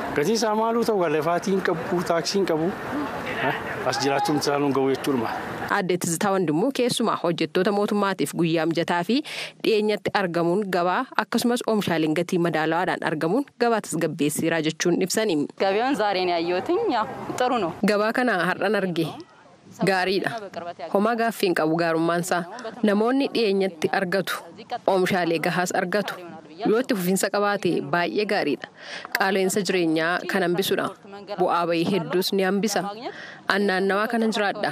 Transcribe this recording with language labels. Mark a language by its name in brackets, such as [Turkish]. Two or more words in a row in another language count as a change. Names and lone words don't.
[Oromo] Gatii isaa maaluu ta'u galafaatiin qabu taaksiin qabu as jiraachuun saaluun ga'u jechuudha. Adde Tizzitaa Wandimmoo keessumaa hojjettoota mootummaatiif guyyaa mijataa fi dhiyeenyatti argamuun gabaa akkasumas oomishaaleen gatii madaalawaadhaan argamuun gabaa tasgabbeessiraa jechuun ibsani. [Amharic] ገበያውን ዛሬ ነው ያየሁትኝ ያው ጥሩ ነው. [Oromo] Gabaa kana har'an arge gaariidha. Homaa gaaffiin qabu gaarummaansaa namoonni dhiyeenyatti argatu oomishaalee gahaas argatu. Yoo itti fufiinsa qabaate baay'ee gaariidha. Qaala'insa jireenyaa kan hambisudha. Bu'aa bayii hedduus ni hambisa. Naannawaa kana jiraadha.